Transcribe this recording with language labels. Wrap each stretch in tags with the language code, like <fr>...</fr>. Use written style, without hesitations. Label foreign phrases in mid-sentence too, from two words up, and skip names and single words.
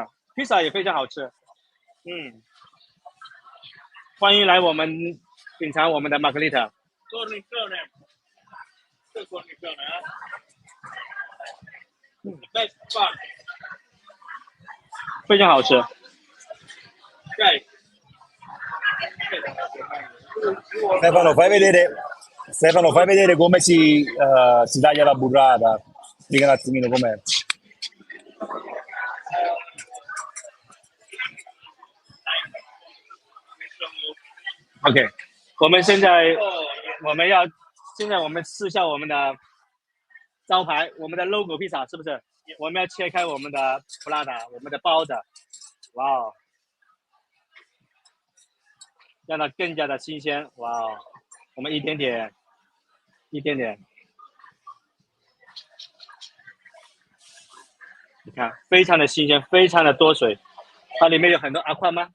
<zh>披萨也非常好吃，欢迎来我们品尝我们的玛格丽特。非常好吃。</zh> <it>Stefano, fai vedere come si taglia la burrata. Spiega un attimino com'è.</it> <zh>OK， 现在我们试一下我们的招牌，我们的 logo 披萨是不是？我们要切开我们的 Prada， 我们的包子，哇哦，让它更加的新鲜，哇哦，我们一点点，你看，非常的新鲜，非常的多水，它里面有很多阿宽吗？</zh>